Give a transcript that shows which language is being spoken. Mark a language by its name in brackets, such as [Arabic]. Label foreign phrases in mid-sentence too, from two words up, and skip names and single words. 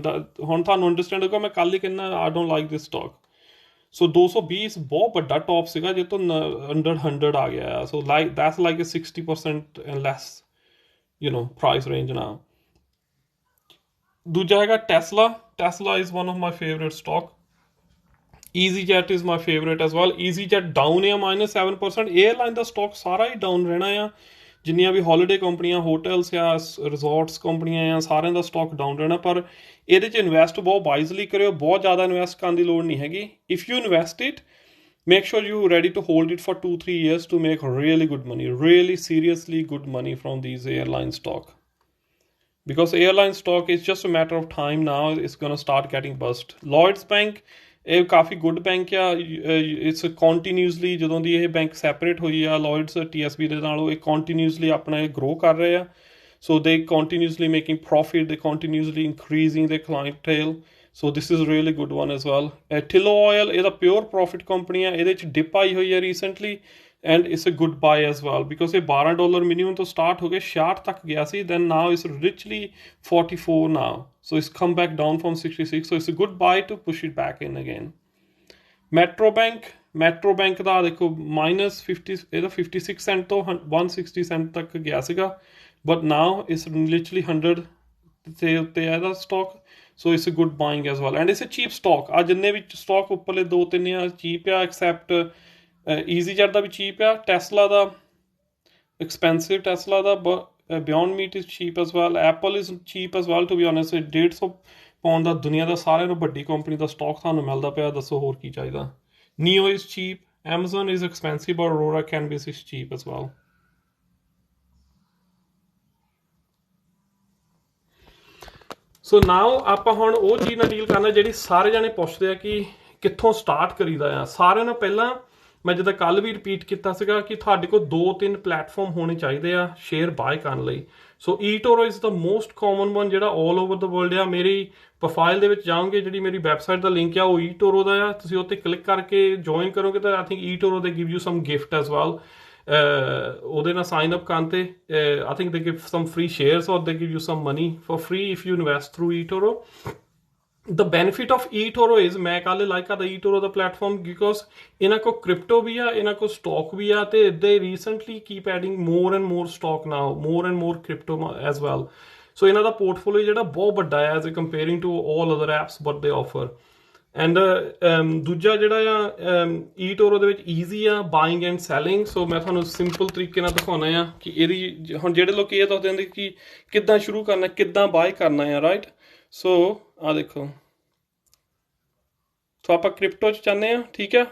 [Punjabi] ਹੁਣ ਤੁਹਾਨੂੰ ਅੰਡਰਸਟੈਂਡ ਹੋਊਗਾ ਮੈਂ ਕੱਲ੍ਹ ਹੀ ਕਹਿੰਦਾ [English] I don't like this stock. [Punjabi] ਸੋ 220 ਬਹੁਤ ਵੱਡਾ ਟੌਪ ਸੀਗਾ ਜੇ ਤੋਂ ਅੰਡਰ 100 ਆ ਗਿਆ। [English] So like that's like a 60% and less price range na. [Punjabi] ਦੂਜਾ ਹੈਗਾ [English] ਟੈਸਲਾ। Tesla is one of my favorite stock. EasyJet is my favorite as well. [Punjabi] EasyJet down ਆ -7%। 에ਅਰਲਾਈਨ ਦਾ ਸਟਾਕ ਸਾਰਾ ਹੀ ਡਾਊਨ ਰਹਿਣਾ ਆ। ਜਿੰਨੀਆਂ ਵੀ ਹੌਲੀਡੇ ਕੰਪਨੀਆਂ, ਹੋਟਲਸ ਜਾਂ ਰਿਜ਼ੋਰਟਸ ਕੰਪਨੀਆਂ ਆ, ਸਾਰਿਆਂ ਦਾ ਸਟਾਕ ਡਾਊਨ ਰਹਿਣਾ। ਪਰ ਇਹਦੇ 'ਚ ਇਨਵੈਸਟ ਬਹੁਤ ਵਾਈਜ਼ਲੀ ਕਰਿਓ। ਬਹੁਤ ਜ਼ਿਆਦਾ ਇਨਵੈਸਟ ਕਰਨ ਦੀ ਲੋੜ ਨਹੀਂ ਹੈਗੀ। [English] If you invest it, make sure you're ready to hold it for 2-3 years to make really good money, really seriously good money from these airline stock. Because airline stock is just a matter of time now, it's going to start getting bust. Lloyds Bank, [Punjabi] ਇਹ ਕਾਫੀ [English] good bank [Punjabi] ਆ। [English] it's continuously [Punjabi] ਜਦੋਂ ਦੀ ਇਹ ਬੈਂਕ ਸੈਪਰੇਟ ਹੋਈ ਆ ਲੋਇਡਸ TSB ਦੇ ਨਾਲੋਂ, ਇਹ ਕੰਟੀਨਿਊਸਲੀ ਆਪਣਾ ਇਹ ਗਰੋ ਕਰ ਰਹੇ ਆ। [English] So they continuously making profit, they continuously increasing their clientele. So this is really good one as well. ਟਿਲੋ ਆਇਲ, ਇਹਦਾ pure profit company ਆ। [Punjabi] ਇਹਦੇ 'ਚ ਡਿਪ ਆਈ ਹੋਈ ਹੈ [English] recently and it's a good buy as well because [Punjabi] ਇਹ $12 ਮਿਨੀਮਮ ਤੋਂ ਸਟਾਰਟ ਹੋ ਕੇ 66 ਤੱਕ ਗਿਆ ਸੀ। [English] Then now it's richly 44 now. So it's come back down from 66. So it's a good buy to push it back in again. [Punjabi] Metro Bank ਦਾ ਦੇਖੋ -50, ਇਹਦਾ 56 ਸੈਂਟ ਤੋਂ 160 ਸੈਂਟ ਤੱਕ ਗਿਆ ਸੀਗਾ। [English] But now it's literally [Punjabi] 100 ਦੇ ਉੱਤੇ ਹੈ ਇਹਦਾ ਸਟਾਕ। [English] So it's a good buying as well and it's a cheap stock. [Punjabi] ਆ ਜਿੰਨੇ ਵੀ ਸਟਾਕ ਉੱਪਰਲੇ 2-3 ਆ ਚੀਪ ਆ, ਐਕਸੈਪਟ EasyJet ਦਾ ਵੀ ਚੀਪ ਆ, ਟੈਸਲਾ ਦਾ ਐਕਸਪੈਂਸਿਵ, ਟੈਸਲਾ ਦਾ [English] Beyond Meat is cheap as well. Apple is cheap as well, to be honest. [Punjabi] 150 ਪਾਉਂਡ ਦਾ ਦੁਨੀਆ ਦਾ ਸਾਰਿਆਂ ਨੂੰ ਵੱਡੀ ਕੰਪਨੀ ਦਾ ਸਟਾਕ ਤੁਹਾਨੂੰ ਮਿਲਦਾ ਪਿਆ। ਦੱਸੋ ਹੋਰ ਕੀ ਚਾਹੀਦਾ। [English] Neo is cheap. Amazon is expensive, but Aurora Canvas is cheap as well. so now [Punjabi] ਆਪਾਂ ਹੁਣ ਉਹ ਚੀਜ਼ ਨਾਲ ਡੀਲ ਕਰਨਾ ਜਿਹੜੀ ਸਾਰੇ ਜਾਣੇ ਪੁੱਛਦੇ ਆ ਕਿ ਕਿੱਥੋਂ ਸਟਾਰਟ ਕਰੀਦਾ ਆ। ਸਾਰਿਆਂ ਨੂੰ ਪਹਿਲਾਂ ਮੈਂ ਜਿੱਦਾਂ ਕੱਲ੍ਹ ਵੀ ਰਿਪੀਟ ਕੀਤਾ ਸੀਗਾ ਕਿ ਤੁਹਾਡੇ ਕੋਲ 2-3 ਪਲੇਟਫਾਰਮ ਹੋਣੇ ਚਾਹੀਦੇ ਆ [English] share buy [Punjabi] ਕਰਨ ਲਈ। [English] So eToro is the most common one ਜਿਹੜਾ all over the world ਆ। [Punjabi] ਮੇਰੀ ਪ੍ਰੋਫਾਈਲ ਦੇ ਵਿੱਚ ਜਾਓਗੇ, ਜਿਹੜੀ ਮੇਰੀ ਵੈਬਸਾਈਟ ਦਾ ਲਿੰਕ ਆ ਉਹ eToro ਦਾ ਆ। ਤੁਸੀਂ ਉੱਤੇ ਕਲਿੱਕ ਕਰਕੇ ਜੁਆਇਨ ਕਰੋਗੇ ਤਾਂ [English] I think eToro they give you some gift as well. [Punjabi] ਉਹਦੇ ਨਾਲ ਸਾਈਨ ਅਪ ਕਰਨ ਤੇ [English] I think they give some free shares or they give you some money for free if you invest through eToro. The benefit of eToro is [Punjabi] ਮੈਂ ਕੱਲ੍ਹ ਲਾਈਕ ਕਰਦਾ eToro ਦਾ ਪਲੇਟਫਾਰਮ ਬਿਕੋਜ਼ ਇਹਨਾਂ ਕੋਲ ਕ੍ਰਿਪਟੋ ਵੀ ਆ, ਇਹਨਾਂ ਕੋਲ ਸਟਾਕ ਵੀ ਆ ਤੇ [English] they recently keep adding more and more stock now, more and more crypto as well. [Punjabi] ਸੋ ਇਹਨਾਂ ਦਾ ਪੋਰਟਫੋਲੀਓ ਜਿਹੜਾ ਬਹੁਤ ਵੱਡਾ ਹੈ [English] as comparing to all other apps what they offer. [Punjabi] ਐਂਡ ਦੂਜਾ ਜਿਹੜਾ ਆ eToro ਦੇ ਵਿੱਚ ਈਜ਼ੀ ਆ [English] buying and selling. [Punjabi] ਸੋ ਮੈਂ ਤੁਹਾਨੂੰ ਸਿੰਪਲ ਤਰੀਕੇ ਨਾਲ ਦਿਖਾਉਣਾ ਆ ਕਿ ਇਹਦੀ ਹੁਣ ਜਿਹੜੇ ਲੋਕ ਇਹ ਦੱਸਦੇ ਹੁੰਦੇ ਕਿ ਕਿੱਦਾਂ ਸ਼ੁਰੂ ਕਰਨਾ, ਕਿੱਦਾਂ ਬਾਏ ਕਰਨਾ ਆ, ਰਾਈਟ। ਸੋ ਆ ਦੇਖੋ, ਸੋ ਆਪਾਂ ਕ੍ਰਿਪਟੋ 'ਚ ਚਾਹੁੰਦੇ ਹਾਂ, ਠੀਕ ਹੈ।